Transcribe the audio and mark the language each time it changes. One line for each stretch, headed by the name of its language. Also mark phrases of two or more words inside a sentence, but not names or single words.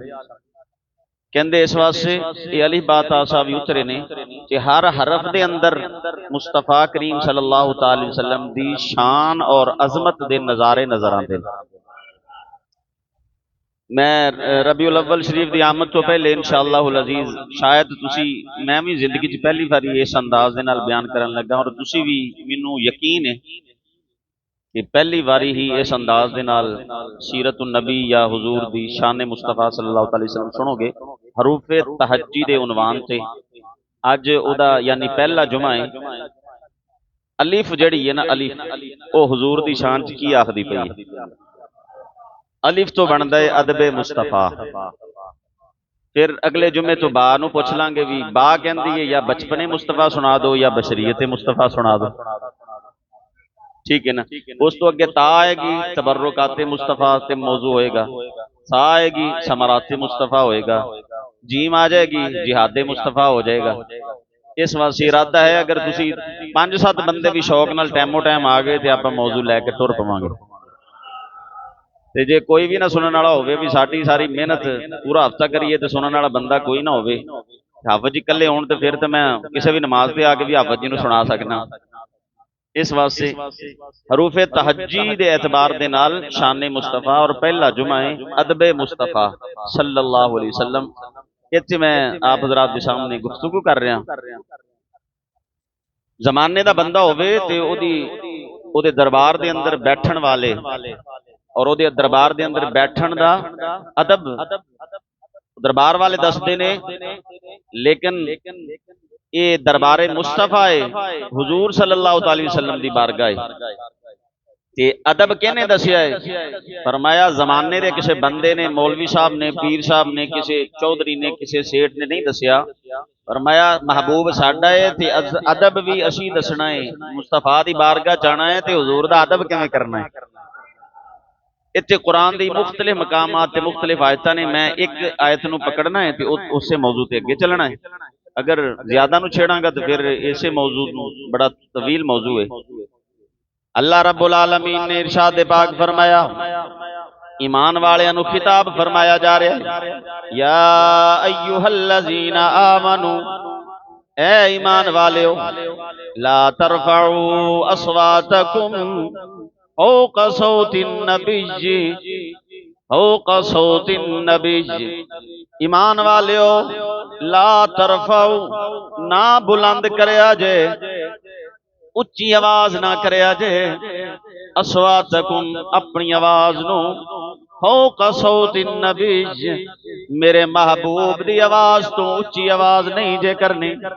Punjabi: کہتے اس واسطے یہ علی بات آسا بھی اترے نے کہ ہر حرف دے اندر مصطفیٰ کریم
Arabic: صلى الله عليه وسلم
Punjabi: دی شان اور عظمت دے نظارے نظر آتے. میں ربیع الاول شریف کی آمد توں پہلے
Arabic: إن شاء الله العزيز
Punjabi: شاید تسی، میں بھی زندگی چ پہلی واری اس انداز دے نال بیان کرن لگا اور تسی بھی، مینوں یقین ہے کہ پہلی واری ہی اس انداز دے نال سیرت نبی یا حضور دی شان مصطفیٰ
Arabic: صلى الله عليه وسلم
Punjabi: सुनोगे। حروف تہجی دے عنوان تے اج اوہدا یعنی پہلا جمعہ ہے. الف جیہڑی ہے نا، الف وہ حضور دی شان چ کی آکھدی پئی ہے. الف توں بنتا ہے ادب مصطفیٰ. پھر اگلے جمعے توں با نوں پچھ لاں گے بھئی با کہتی ہے یا بچپن مصطفیٰ سنا دو یا بشریت مصطفیٰ سنا دو، ٹھیک ہے نا. اس توں اگے تا آئے گی، تبرکات مصطفیٰ تے موضوع ہوئے گا. ثا آئے گی، ثمرات مصطفیٰ ہوئے گا۔ جیم آ جائے گی، جہاد مصطفیٰ ہو جائے گا. اس واسطے ارادہ ہے اگر تسی 5-7 بندے بھی شوق نال ٹائمو ٹائم آ گئے تو آپ موضوع لے کے ٹر پواں گے. تے جے کوئی بھی نہ سننے والا ہووے بھئی ساڈی ساری محنت پورا ہفتہ کریئے تو سننے والا بندہ کوئی نہ ہووے، حافظ جی کلے ہون تے پھر تو میں کسی بھی نماز پہ آ کے بھی حافظ جی نوں سنا سکنا. اس واسطے حروف تہجی دے اعتبار دے نال شان مصطفیٰ اور پہلا جمعہ ہے ادب مصطفیٰ
Arabic: صلى الله عليه وسلم.
Punjabi: ایتھے میں آپ حضرات دے سامنے گفتگو کر رہا. زمانے دا بندہ ہووے تے اوہدی دربار دے اندر بیٹھن والے اور اوہدے دربار دے اندر بیٹھن دا ادب دربار والے دسدے نے، لیکن یہ دربار مصطفیٰ ہے حضور
Arabic: صلى الله عليه وسلم
Punjabi: دی بارگاہ تے ادب کہنے دسیا ہے. فرمایا زمانے دے کسی بندے نے، مولوی صاحب نے، پیر صاحب نے، کسی چودھری نے، کسی سیٹھ نے نہیں دسیا. فرمایا محبوب ساڈا ہے تے ادب بھی اسی دسنا ہے. مصطفیٰ دی بارگاہ جانا ہے تے حضور دا ادب کیویں کرنا ہے. اتنے قرآن کی مختلف مقامات تے مختلف آیتاں نے، میں اک آیت نوں پکڑنا ہے تو اس سے موضوع تے اگے چلنا ہے. اگر زیادہ نوں چھیڑاں گا تو پھر اسے موضوع بڑا طویل موضوع ہے. الله
Arabic: رب العالمين
Punjabi: نے ارشاد پاک فرمایا، ایمان والیاں نوں خطاب فرمایا جا رہا ہے,
Arabic: يا أيها الذين آمنوا,
Punjabi: اے ایمان والیو,
Arabic: لا ترفعوا أصواتكم فوق صوت النبي، فوق صوت النبي.
Punjabi: ایمان والیو,
Arabic: لا ترفعوا,
Punjabi: نہ بلند کریا جے، اچی آواز نہ کریا جے, अस्वातकुम, اپنی آواز نوں,
Arabic: فوق صوت النبي,
Punjabi: میرے محبوب دی آواز توں اچی آواز نہیں جے کرنی.